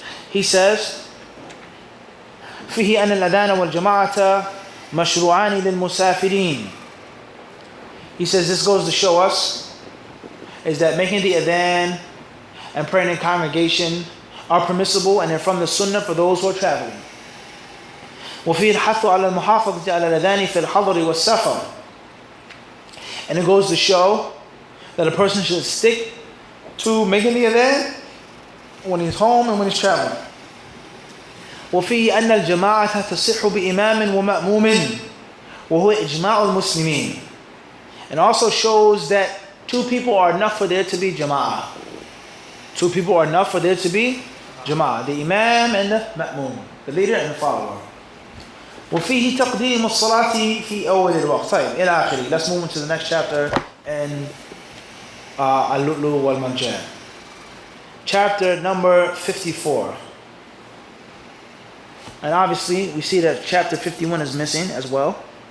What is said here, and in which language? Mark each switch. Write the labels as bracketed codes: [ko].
[en] He says, [ar] فيه أن الأذان والجماعة مشروعان للمسافرين. [en] He says this goes to show us is that making the adhan and praying in congregation are permissible and they're from the sunnah for those who are traveling. [ar] وفيه الحث على المحافظة على الأذان في الحضر والسفر. [en] And it goes to show that a person should stick to making the adhan when he's home and when he's traveling. [ar] وفيه أن الجماعة تصح بإمام ومأموم وهو إجماع المسلمين. [en] And also shows that two people are enough for there to be jama'ah. Two people are enough for there to be jama'ah. The imam and the ma'mum. The leader and the follower. [ar] وفيه تقديم الصلاة في أول الوقت. طيب إلى آخره. [en] Let's move into the next chapter in wal-Marjan. Chapter number 54. And obviously we see that chapter 51 is missing as well.